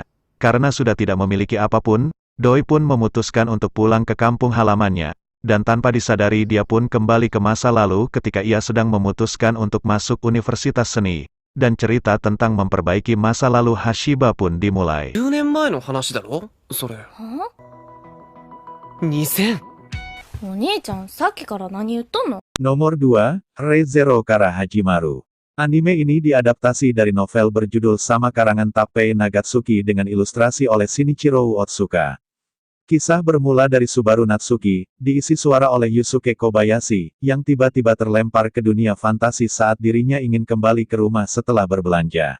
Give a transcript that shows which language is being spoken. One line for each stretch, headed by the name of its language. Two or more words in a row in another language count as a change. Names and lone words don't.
Indonesian: Karena sudah tidak memiliki apapun, Doi pun memutuskan untuk pulang ke kampung halamannya. Dan tanpa disadari dia pun kembali ke masa lalu ketika ia sedang memutuskan untuk masuk universitas seni. Dan cerita tentang memperbaiki masa lalu Hashiba pun dimulai.
Japanese: 10 年前の話だろそれ。2000。お兄ちゃん、さっきから何言っとんの？
Indonesian: Nomor 2, Re:Zero Kara Hajimaru. Anime ini diadaptasi dari novel berjudul sama karangan Tappei Nagatsuki dengan ilustrasi oleh Shinichiro Otsuka. Kisah bermula dari Subaru Natsuki, diisi suara oleh Yusuke Kobayashi, yang tiba-tiba terlempar ke dunia fantasi saat dirinya ingin kembali ke rumah setelah berbelanja.